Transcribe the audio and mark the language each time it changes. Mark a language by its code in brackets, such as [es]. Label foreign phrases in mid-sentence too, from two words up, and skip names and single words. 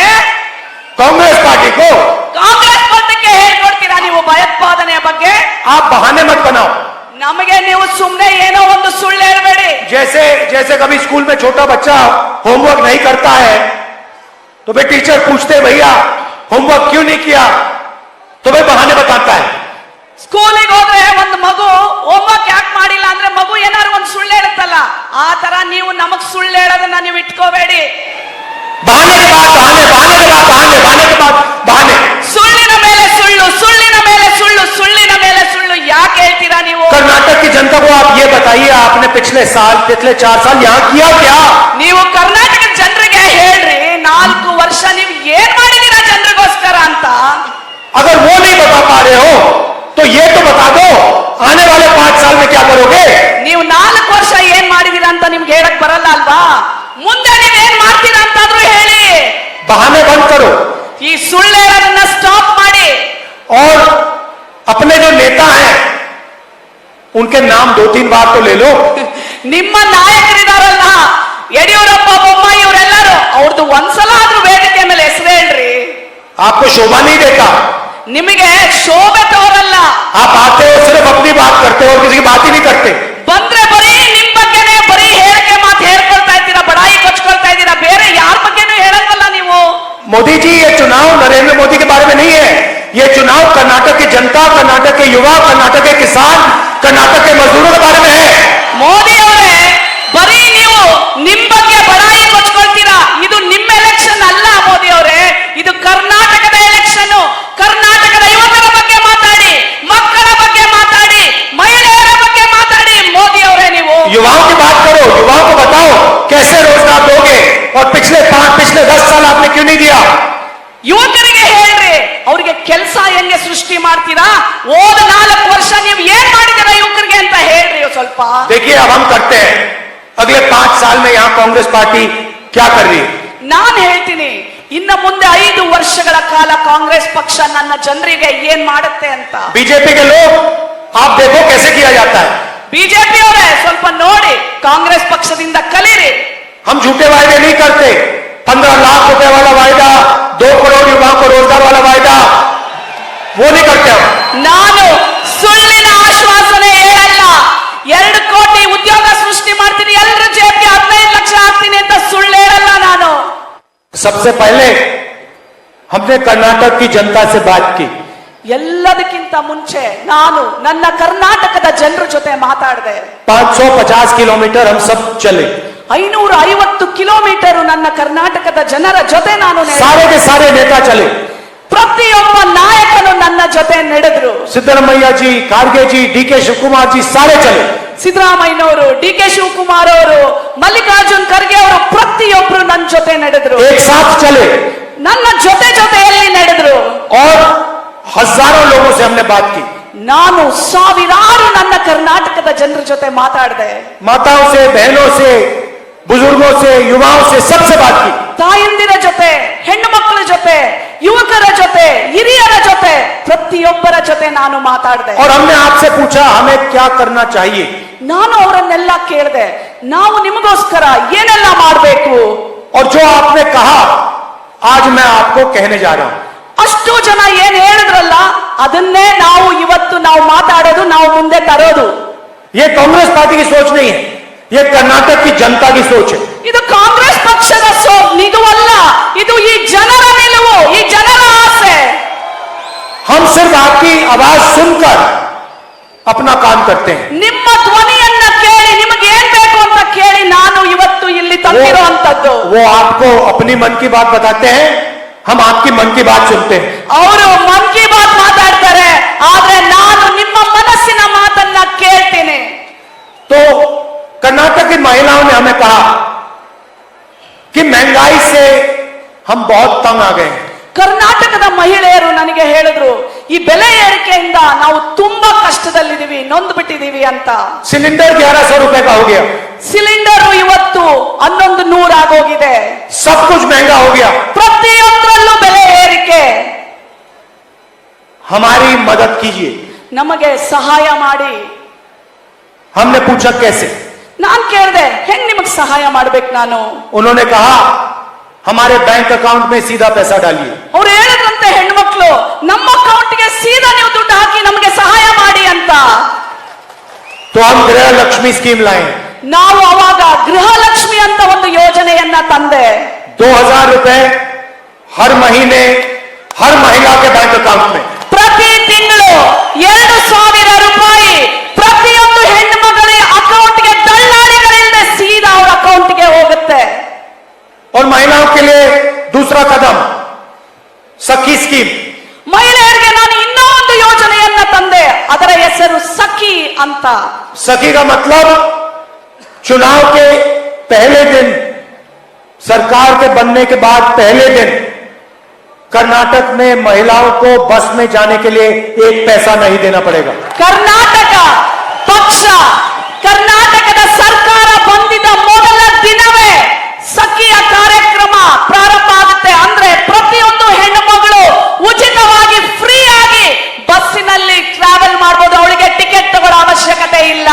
[hi] कांग्रेस पार्टी को [kn] ಕಾಂಗ್ರೆಸ್ ಪಕ್ಷಕ್ಕೆ ಹೇಳ್ಕೊಡ್ತೀರಾ ನೀವು ಭಯೋತ್ಪಾದನೆಯ ಬಗ್ಗೆ? [hi] आप बहाने मत बनाओ। [kn] ನಮಗೆ ನೀವು ಸುಮ್ಮನೆ ಏನೋ ಒಂದು ಸುಳ್ಳು ಹೇಳ್ಬೇಡಿ. [hi] जैसे जैसे कभी स्कूल में छोटा बच्चा होमवर्क नहीं करता है तो वे टीचर पूछते भैया होमवर्क क्यों नहीं किया, तो वे बहाने बताता है। [kn] ಸ್ಕೂಲಿಗೆ ಹೋದ್ರೆ ಒಂದು ಮಗು ಹೋಮ್ವರ್ಕ್ ಯಾಕೆ ಮಾಡಿಲ್ಲ ಅಂದ್ರೆ ಮಗು ಏನಾದ್ರು ಒಂದು ಸುಳ್ಳು ಹೇಳುತ್ತಲ್ಲ, ಆ ತರ ನೀವು ನಮಗ್ ಸುಳ್ಳು ಹೇಳೋದನ್ನ ನೀವು ಇಟ್ಕೋಬೇಡಿ. [hi] बहाने के बाद बहाने, बहाने के बाद बहाने, बहाने के बाद बहाने। [kn] ಸುಳ್ಳಿನ ಮೇಲೆ ಸುಳ್ಳು, ಸುಳ್ಳಿನ ಮೇಲೆ ಸುಳ್ಳು, ಸುಳ್ಳಿನ ಮೇಲೆ ಸುಳ್ಳು ಯಾಕೆ ಹೇಳ್ತೀರಾ ನೀವು? [hi] कर्नाटक की जनता को आप ये बताइए, आपने पिछले 4 साल यहाँ किया क्या? [kn] ನೀವು ಕರ್ನಾಟಕದ ಜನರಿಗೆ ಹೇಳ್ರಿ, 4 ವರ್ಷ ನೀವು ಏನ್ ಮಾಡಿದೀರಾ ಜನರಿಗೋಸ್ಕರ ಅಂತ. [hi] अगर वो नहीं बता पा रहे हो तो ये तो बता दो आने वाले 5 साल में क्या करोगे? [kn] ನೀವು 4 ವರ್ಷ ಏನ್ ಮಾಡಿದೀರಾ ಅಂತ ನಿಮ್ಗೆ ಹೇಳಕ್ ಬರಲ್ಲ ಅಲ್ವಾ? ಮುಂದೆ ನೀವ್ ಏನ್ ಮಾಡ್ತೀರಾ ಅಂತಾದ್ರೂ ಹೇಳಿ. [hi] बहाने बंद करो [kn] ಈ ಸುಳ್ಳು ಹೇಳೋದನ್ನ ಸ್ಟಾಪ್ ಮಾಡಿ. [hi] और अपने जो नेता हैं उनके नाम 2-3 बार तो ले लो। [kn] ನಿಮ್ಮ ನಾಯಕರಿದಾರಲ್ಲ ಯಡಿಯೂರಪ್ಪ, ಬೊಮ್ಮಾಯಿ ಇವರೆಲ್ಲರೂ ಅವ್ರದ್ದು ಒಂದ್ಸಲ ಆದ್ರೂ ವೇದಿಕೆ ಮೇಲೆ ಹೆಸರು ಹೇಳ್ರಿ. [hi] आपको शोभा नहीं देता, [kn] ನಿಮಗೆ ಶೋಭೆ ತೋರಲ್ಲ. [hi] आप आते हो सिर्फ अपनी बात करते हो और किसी की बात ही नहीं करते। [kn] ಬಂದ್ರೆ ಬರೀ ನಿಮ್ ಬಗ್ಗೆನೇ ಬರೀ ಹೇಳಿಕೆ ಮಾತು ಹೇಳ್ಕೊಳ್ತಾ ಇದ್ದೀರಾ, ಬಡಾಯಿ ಕೊಚ್ಕೊಳ್ತಾ ಇದ್ದೀರಾ, ಬೇರೆ ಯಾರ ಬಗ್ಗೆನೂ ಹೇಳಲ್ವಲ್ಲ ನೀವು. मोदी जी ये चुनाव नरेंद्र मोदी के बारे में नहीं है, ये चुनाव कर्नाटक की जनता, कर्नाटक के युवा, कर्नाटक के किसान, कर्नाटक के मजदूरों के बारे में है। ಮೋದಿ ಅವರೇ, ಬರೀ ನೀವು ನಿಮ್ ಬಗ್ಗೆ ಬಡಾಯಿ ಕೊಚ್ಕೊಳ್ತೀರಾ. ಇದು ನಿಮ್ಮ ಎಲೆಕ್ಷನ್ ಅಲ್ಲ ಮೋದಿ ಅವರೇ, ಇದು ಕರ್ನಾಟಕದ ಎಲೆಕ್ಷನ್. ಕರ್ನಾಟಕದ ಯುವಕರ ಬಗ್ಗೆ ಮಾತಾಡಿ, ಮಕ್ಕಳ ಬಗ್ಗೆ ಮಾತಾಡಿ, ಮಹಿಳೆಯರ ಬಗ್ಗೆ ಮಾತಾಡಿ ಮೋದಿ ಅವರೇ. ನೀವು [hi] युवाओं की बात करो, युवाओं को बताओ कैसे रोजगार दोगे और पिछले 10 साल आपने क्यों नहीं दिया? [kn] ಯುವಕರಿಗೆ ಹೇಳ್ರಿ, ಅವ್ರಿಗೆ ಕೆಲಸ ಹೆಂಗೆ ಸೃಷ್ಟಿ ಮಾಡ್ತೀರಾ, ಹೋದ 4 ವರ್ಷ ನೀವು ಏನ್ ಮಾಡಿದಿರಾ ಯುವಕರಿಗೆ ಅಂತ ಹೇಳ್ರಿ ಸ್ವಲ್ಪ. [hi] देखिए अब हम करते हैं, अगले 5 साल में यहाँ कांग्रेस पार्टी क्या कर रही है? [kn] ನಾನ್ ಹೇಳ್ತೀನಿ, ಇನ್ನ ಮುಂದೆ 5 ವರ್ಷಗಳ ಕಾಲ ಕಾಂಗ್ರೆಸ್ ಪಕ್ಷ ನನ್ನ ಜನರಿಗೆ ಏನ್ ಮಾಡುತ್ತೆ ಅಂತ. [hi] बीजेपी के लोग आप देखो कैसे किया जाता है। [kn] ಬಿಜೆಪಿ ಅವರೇ ಸ್ವಲ್ಪ ನೋಡಿ, ಕಾಂಗ್ರೆಸ್ ಪಕ್ಷದಿಂದ ಕಲೀರಿ. [hi] हम झूठे वायदे नहीं करते। 15 लाख रुपए वाला वायदा, 2 करोड़ युवाओं को रोजगार वाला वायदा, वो नहीं करते हम। [kn] ನಾನು ಸುಳ್ಳಿನ ಆಶ್ವಾಸನೆ ಹೇಳಲ್ಲ. 2 ಕೋಟಿ ಉದ್ಯೋಗ ಸೃಷ್ಟಿ ಮಾಡ್ತೀನಿ, ಎಲ್ಲರ ಜೇಬಿಗೆ 15 ಲಕ್ಷ ಹಾಕ್ತೀನಿ ಅಂತ ಸುಳ್ಳು ಹೇಳಲ್ಲ ನಾನು. [hi] सबसे पहले हमने कर्नाटक की जनता से बात की। [kn] ಎಲ್ಲದಕ್ಕಿಂತ ಮುಂಚೆ ನಾನು ನನ್ನ ಕರ್ನಾಟಕದ ಜನರ ಜೊತೆ ಮಾತಾಡಿದೆ. [hi] 550 किलोमीटर हम सब चले, [kn] 550 ಕಿಲೋಮೀಟರ್ ನನ್ನ ಕರ್ನಾಟಕದ ಜನರ ಜೊತೆ ನಾನು ನಡೆದೆ. [hi] सारे के सारे नेता चले, [kn] ಪ್ರತಿಯೊಬ್ಬ ನಾಯಕನು ನನ್ನ ಜೊತೆ ನಡೆದ್ರು. [hi] सिद्धरमैया जी, खारगे जी, DK शिवकुमार जी सारे चले। [kn] ಸಿದ್ದರಾಮಯ್ಯನವರು, DK ಶಿವಕುಮಾರ್ ಅವರು, ಮಲ್ಲಿಕಾರ್ಜುನ್ ಖರ್ಗೆ ಅವರು ಪ್ರತಿಯೊಬ್ರು ನನ್ನ ಜೊತೆ ನಡೆದ್ರು. [hi] एक साथ चले [kn] ನನ್ನ ಜೊತೆಯಲ್ಲಿ ನಡೆದ್ರು. [hi] और हजारों लोगों से हमने बात की। [kn] ನಾನು ಸಾವಿರಾರು ನನ್ನ ಕರ್ನಾಟಕದ ಜನರ ಜೊತೆ ಮಾತಾಡಿದೆ. [hi] माताओं से, बहनों से, बुजुर्गों से, युवाओं से, सबसे बात की। [kn] ತಾಯಂದಿರ ಜೊತೆ, ಹೆಣ್ಣು ಮಕ್ಕಳ ಜೊತೆ, ಯುವಕರ ಜೊತೆ, ಹಿರಿಯರ ಜೊತೆ, ಪ್ರತಿಯೊಬ್ಬರ ಜೊತೆ ನಾನು ಮಾತಾಡಿದೆ. [hi] और हमने आपसे पूछा हमें क्या करना चाहिए। [kn] ನಾನು ಅವರನ್ನೆಲ್ಲ ಕೇಳಿದೆ, ನಾವು ನಿಮಗೋಸ್ಕರ ಏನೆಲ್ಲ ಮಾಡಬೇಕು. [hi] और जो आपने कहा आज मैं आपको कहने जा रहा हूं। [kn] ಅಷ್ಟು ಜನ ಏನ್ ಹೇಳಿದ್ರಲ್ಲ, ಅದನ್ನೇ ನಾವು ಇವತ್ತು ನಾವು ಮಾತಾಡೋದು, ನಾವು ಮುಂದೆ ತರೋದು. [hi] ये कांग्रेस पार्टी की सोच नहीं है, ये कर्नाटक की जनता की सोच है। [kn] ಇದು ಕಾಂಗ್ರೆಸ್ ಪಕ್ಷದ ನಿಲುವಲ್ಲ, ಇದು ಈ ಜನರ ನಿಲುವು, ಈ ಜನರ ಆಸೆ. [hi] हम सिर्फ आपकी आवाज सुनकर अपना काम करते हैं। [kn] ನಿಮ್ಮ ಧ್ವನಿಯನ್ನ ಕೇಳಿ, ನಿಮಗೆ ಏನ್ ಬೇಕು ಅಂತ ಕೇಳಿ ನಾನು ಇವತ್ತು ಇಲ್ಲಿ ತಂದಿರುವಂತದ್ದು. [hi] वो आपको अपनी मन की बात बताते हैं, हम आपकी मन की बात सुनते हैं। [kn] ಅವರು ಮನ್ ಕಿ ಬಾತ್ ಮಾತಾಡ್ತಾರೆ, ಆದ್ರೆ ನಾನು ನಿಮ್ಮ ಮನಸ್ಸಿನ ಮಾತನ್ನ ಕೇಳ್ತೀನಿ. [hi] महिलाओं ने हमें कहा कि महंगाई से हम बहुत तंग आ गए हैं। [kn] ಕರ್ನಾಟಕದ ಮಹಿಳೆಯರು ನನಗೆ ಹೇಳಿದ್ರು, ಈ ಬೆಲೆ ಏರಿಕೆಯಿಂದ ನಾವು ತುಂಬಾ ಕಷ್ಟದಲ್ಲಿದ್ದೀವಿ, ನೊಂದು ಬಿಟ್ಟಿದೀವಿ ಅಂತ. [hi] सिलेंडर 1100 रुपए का हो गया, [kn] ಸಿಲಿಂಡರ್ ಇವತ್ತು 1100 ಆಗೋಗಿದೆ. [hi] सब कुछ महंगा हो गया। [kn] ಪ್ರತಿಯೊಂದರಲ್ಲೂ ಬೆಲೆ ಏರಿಕೆ. [hi] हमारी मदद कीजिए। [kn] ನಮಗೆ ಸಹಾಯ ಮಾಡಿ. [hi] हमने पूछा कैसे? [kn] ನಾನ್ ಕೇಳಿದೆ, ಹೆಂಗ್ ನಿಮಗ್ ಸಹಾಯ ಮಾಡ್ಬೇಕು ನಾನು? [hi] उन्होंने कहा हमारे [en] bank account [hi] में सीधा पैसा डालिए। [kn] ಅವ್ರು ಹೇಳಿದ್ರಂತೆ ಹೆಣ್ಮಕ್ಳು, ನಮ್ಮ ಅಕೌಂಟ್ಗೆ ಸೀದಾ ನೀವು ದುಡ್ಡು ಹಾಕಿ ನಮಗೆ ಸಹಾಯ ಮಾಡಿ ಅಂತ. [hi] तो हम गृह लक्ष्मी स्कीम लाए। [kn] ನಾವು ಅವಾಗ ಗೃಹಲಕ್ಷ್ಮಿ ಅಂತ ಒಂದು ಯೋಜನೆಯನ್ನ ತಂದೆ. [hi] 2000 रुपए हर महीने हर महिला के [en] bank account [hi] में। [kn] ಪ್ರತಿ ತಿಂಗಳು 2000 ರೂಪಾಯಿ ಪ್ರತಿಯೊಂದು ಹೆಣ್ಣು ಮಗಳ ಅಕೌಂಟ್ಗೆ ದಳ್ಳಾಳಿಗಳಿಂದ ಸೀದಾ ಅವ್ರ ಅಕೌಂಟ್ಗೆ ಹೋಗುತ್ತೆ. [hi] और महिलाओं के लिए दूसरा कदम सखी स्कीम। [kn] ಮಹಿಳೆಯರಿಗೆ ನಾನು ಇನ್ನೂ ಒಂದು ಯೋಜನೆಯನ್ನ ತಂದೆ, ಅದರ ಹೆಸರು ಸಖಿ ಅಂತ. [hi] सखी का मतलब चुनाव के पहले दिन, सरकार के बनने के बाद पहले दिन कर्नाटक में महिलाओं को बस में जाने के लिए एक पैसा नहीं देना पड़ेगा। [kn] ಕರ್ನಾಟಕ ಪಕ್ಷ, ಕರ್ನಾಟಕದ ಸರ್ಕಾರ ಬಂದಿದ್ದ ಮೊದಲ ದಿನವೇ ಸಖಿಯ ಕಾರ್ಯಕ್ರಮ ಪ್ರಾರಂಭ ಆಗುತ್ತೆ. ಅಂದ್ರೆ ಪ್ರತಿಯೊಂದು ಹೆಣ್ಣು ಮಗಳು ಉಚಿತವಾಗಿ ಫ್ರೀ ಆಗಿ ಬಸ್ಸಿನಲ್ಲಿ ಟ್ರಾವೆಲ್ ಮಾಡಬಹುದು, ಅವಳಿಗೆ ಟಿಕೆಟ್ ತಗೊಳ್ಳೋ ಅವಶ್ಯಕತೆ ಇಲ್ಲ.